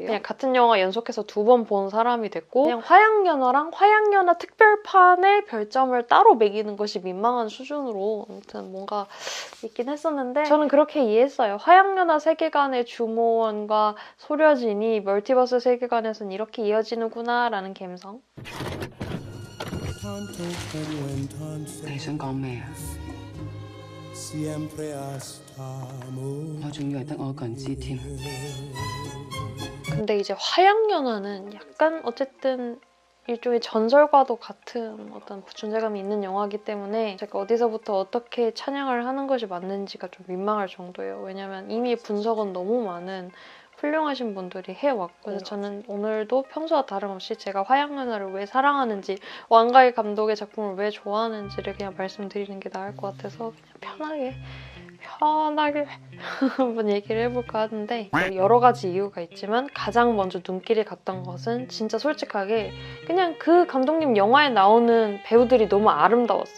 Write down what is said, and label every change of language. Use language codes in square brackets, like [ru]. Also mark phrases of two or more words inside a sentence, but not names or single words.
[ko] 그냥 같은 영화 연속해서 2번 본 사람이 됐고 그냥 화양연화랑 화양연화 특별판의 별점을 따로 매기는 것이 민망한 수준으로 아무튼 뭔가 있긴 했었는데 저는 그렇게 이해했어요. 화양연화 세계관의 주모원과 소려진이 멀티버스 세계관에선 이렇게 이어지는구나 라는 감성. [yue] 你想講咩啊？我仲以為得我一個人知添。 [ko] 근데 이제 화양연화는 약간 어쨌든 일종의 전설과도 같은 어떤 존재감이 있는 영화이기 때문에 제가 어디서부터 어떻게 찬양을 하는 것이 맞는지가 좀 민망할 정도예요. 왜냐면 이미 분석은 너무 많은 훌륭하신 분들이 해왔고 그래서 저는 오늘도 평소와 다름없이 제가 화양연화를 왜 사랑하는지 왕가희 감독의 작품을 왜 좋아하는지를 그냥 말씀드리는 게 나을 것 같아서 그냥 편하게 한번 얘기를 해볼까 하는데 여러 가지 이유가 있지만 가장 먼저 눈길이 갔던 것은 진짜 솔직하게 그냥 그 감독님 영화에 나오는 배우들이 너무 아름다웠어요.